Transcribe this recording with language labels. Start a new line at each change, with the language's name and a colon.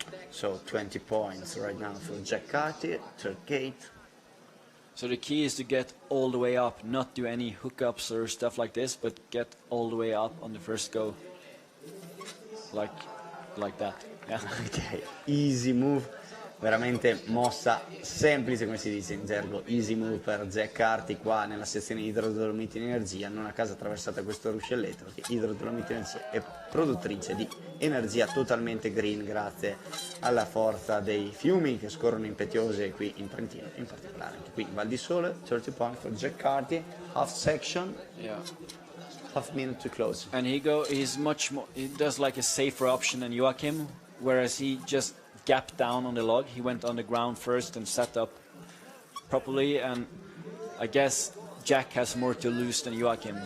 English: So 20 points right now for Jack Carty, third gate. So the key is to get all the way up, not do any hookups or stuff like this, but get all the way up on the first go, like that. Yeah. Ok, easy move,
Italian: veramente mossa semplice, come si dice in gergo,
English: easy move
Italian: per Jack Carty qua nella sezione idrodolomiti in energia. Non a caso attraversata questo ruscelletto, perché idrodolomiti in energia è produttrice di energia totalmente green grazie alla forza dei fiumi che scorrono impetuose qui in Trentino, in particolare anche qui in Val di Sole.
English: 30 points for Jack Carty, half section. Yeah. Half minute to close. And he's much more, he does like a safer option than Joachim, whereas he just gapped down on the log. He went on the ground first and set up properly, and I guess Jack has more to lose than Joachim.